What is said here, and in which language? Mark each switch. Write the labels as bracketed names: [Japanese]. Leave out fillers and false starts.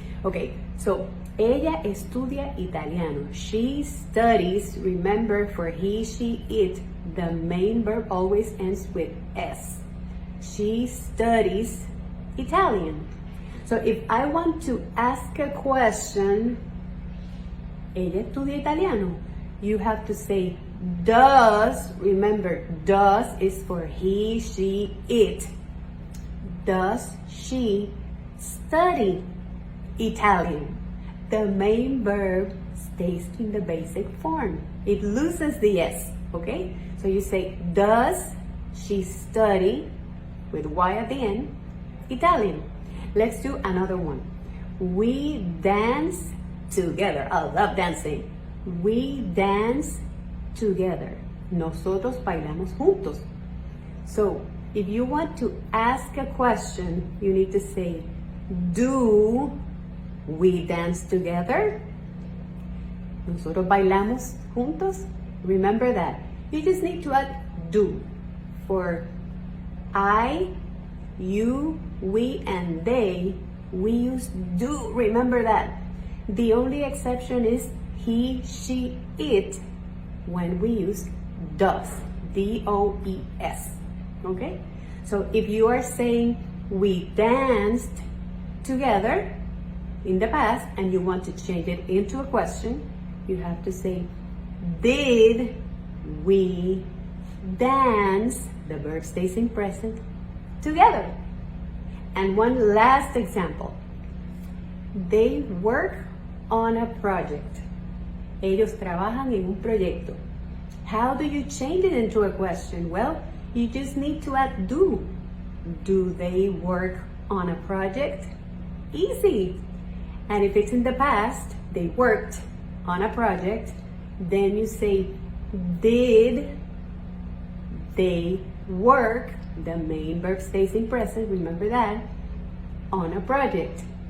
[English] Okay, so [Spanish] ella estudia italiano. [English] She studies, remember, for he, she, it, the main verb always ends with S. She studies Italian. So if I want to ask a question, [Spanish] ella estudia italiano, [English] you have to say does. Remember, does is for he, she, it. Does she study Italian? The main verb stays in the basic form. It loses the S, okay? So you say, does she study, with Y at the end, Italian? Let's do another one. We dance together. I love dancing. We dance together. [Spanish] Nosotros bailamos juntos. [English] So if you want to ask a question, you need to say, do we dance together? [Spanish] Nosotros bailamos juntos. [English] Remember that. You just need to add do. For I, you, we, and they, we use do. Remember that. The only exception is he, she, it when we use does, D-O-E-S, okay? So if you are saying we danced together in the past and you want to change it into a question, you have to say, did we dance, the verb stays in present, together. And one last example. They work on a project. [Spanish] Ellos trabajan en un proyecto. [English] How do you change it into a question? Well, you just need to add do. Do they work on a project? Easy. And if it's in the past, they worked on a project, then you say, did they work, the main verb stays in present, remember that, on a project.